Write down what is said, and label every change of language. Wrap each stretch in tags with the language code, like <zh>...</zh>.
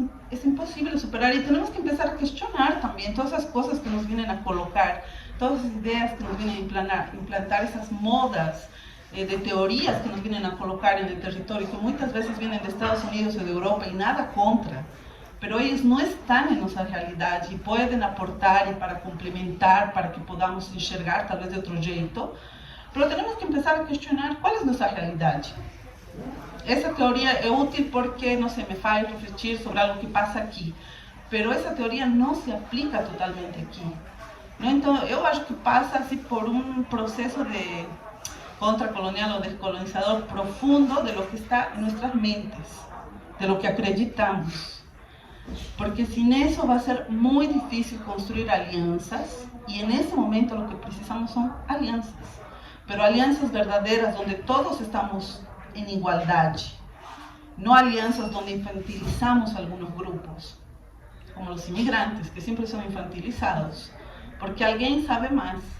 <es>Es imposible superar, y tenemos que empezar a cuestionar también todas esas cosas que nos vienen a colocar, todas esas ideas que nos vienen a implantar esas modas de teorías que nos vienen a colocar en el territorio, que muchas veces vienen de Estados Unidos o de Europa, y nada contra, pero ellos no están en nuestra realidad y pueden aportar y para complementar, para que podamos enxergar tal vez de otro jeito, pero tenemos que empezar a cuestionar cuál es nuestra realidad.</es> <pt>Essa teoria é útil porque, não sei, me faz refletir sobre algo que passa aqui, pero essa teoria não se aplica totalmente aqui, não? Então, eu acho que passa assim, por um processo de contracolonial ou descolonizador profundo</pt> <es>de lo que está</es> <pt>em nossas mentes, de lo que acreditamos,</pt> <es>porque sin eso va a ser muy difícil construir alianzas, y en ese momento lo que precisamos son alianzas, pero alianzas verdaderas donde todos estamos en igualdad, no alianzas donde infantilizamos algunos grupos, como los inmigrantes, que siempre son infantilizados, porque alguien sabe más.</es>